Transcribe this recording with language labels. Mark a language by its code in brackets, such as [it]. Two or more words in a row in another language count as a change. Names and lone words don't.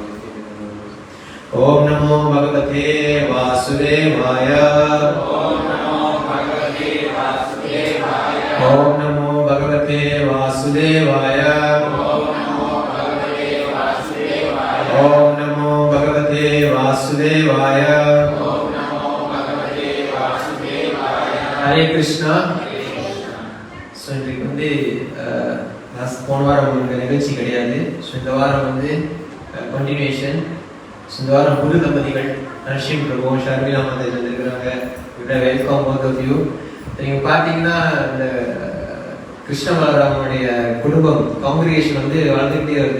[sa] ओम नमो भगवते वासुदेवाय, ओम नमो भगवते वासुदेवाय, ओम नमो भगवते वासुदेवाय, ओम नमो भगवते वासुदेवाय, ओम नमो भगवते वासुदेवाय। हरे कृष्णा। [ta] ஸோ இன்றைக்கு வந்து போன வாரம் உங்களுக்கு நிகழ்ச்சி கிடையாது. ஸோ இந்த வாரம் வந்து கண்டினியூஷன். ஸோ இந்த வாரம் புது தம்பதிகள் நரசிம் பிரபு ஷர்மிளா மாதேஜ் வந்துருக்கிறாங்க. [en] welcome both of you. [ta] நீங்கள் பார்த்தீங்கன்னா இந்த கிருஷ்ண பலராமனுடைய குடும்பம் காங்கிரிகேஷன் வந்து வளர்ந்துக்கிட்டே வருது.